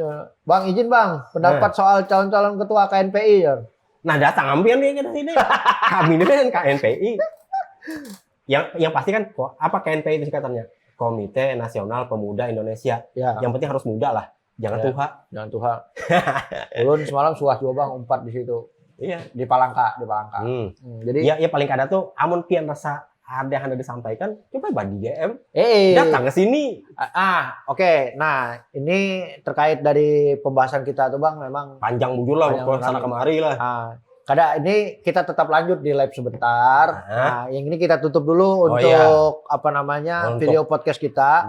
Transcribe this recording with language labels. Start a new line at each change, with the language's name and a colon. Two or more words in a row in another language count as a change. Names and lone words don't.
Indonesian: Bang, izin Bang, pendapat soal calon-calon ketua KNPI ya. Nah, datang ambil nih kita sini. Kami ini kan KNPI. Yang pasti kan apa KNPI itu singkatannya? Komite Nasional Pemuda Indonesia. Ya. Yang penting harus muda lah. Jangan tua. Jangan tua.
Banjar: Ulun semalam suah juga Bang umpat di situ.
Indonesian: Iya. Di Palangka. Jadi
Banjar: ya paling kada tuh amun pian rasa ada yang Anda disampaikan, coba bagi DM.
Indonesian: Datang ke sini. Oke. Nah, ini terkait dari pembahasan kita tuh Bang, memang panjang bujur lah, ke sana kemari lah. Kada ini kita tetap lanjut di live sebentar. Nah, yang ini kita tutup dulu untuk video podcast kita.